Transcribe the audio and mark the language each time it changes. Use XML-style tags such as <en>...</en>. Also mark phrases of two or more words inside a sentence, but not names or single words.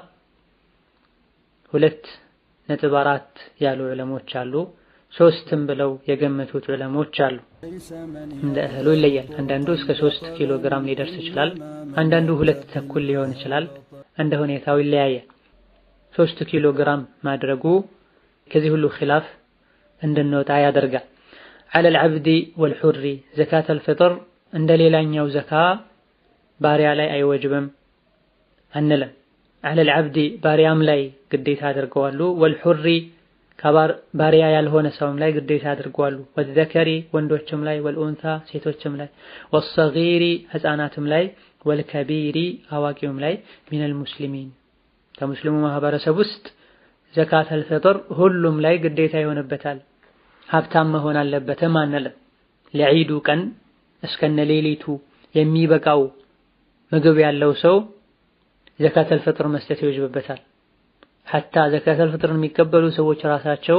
<am>2.4 ያሉ ዑለሞች አሉ። 3 ብለው የገመቱት ዑለሞች አሉ። እንደ እህሉ ይለያል። አንዳንዱ እስከ 3 ኪሎ ግራም ሊደርስ ይችላል። አንዳንዱ 2 ተኩል ሊሆን ይችላል። እንደ ሁኔታው ይለያያል። 3 ኪሎ ግራም ማድረጉ ከዚህ ሁሉ ኺላፍ እንድንወጣ ያደርጋል።</am> <ar>على العبد والحر زكاة الفطر</ar> <am>እንደ ሌላኛው ዘካ ባሪያ ላይ አይወጅብም አንለም።</am> <ar>على العبد</ar> <am>ባሪያም ላይ ግዴታ አድርገዋሉ። والحر ባሪያ ያልሆነ ሰውም ላይ ግዴታ አድርገዋሉ። والذكر ወንዶችም ላይ والأنثى ሴቶችም ላይ والصغير ህፃናትም ላይ والكبير አዋቂውም ላይ</am> <ar>من المسلمين</ar> <am>ከሙስሊሙ ማህበረሰብ ውስጥ</am> <ar>زكاة الفطر</ar> <am>ሁሉም ላይ ግዴታ ይሆንበታል። ሀብታም መሆን አለበትም አንልም። ለዒዱ ቀን እስከነ ሌሊቱ የሚበቃው ምግብ ያለው ሰው</am> <ar>زكاة الفطر</ar> <am>መስጠት ይወጅብበታል።</am> <ar>حتى زكاة الفطر</ar> <am>የሚቀበሉ ሰዎች ራሳቸው</am>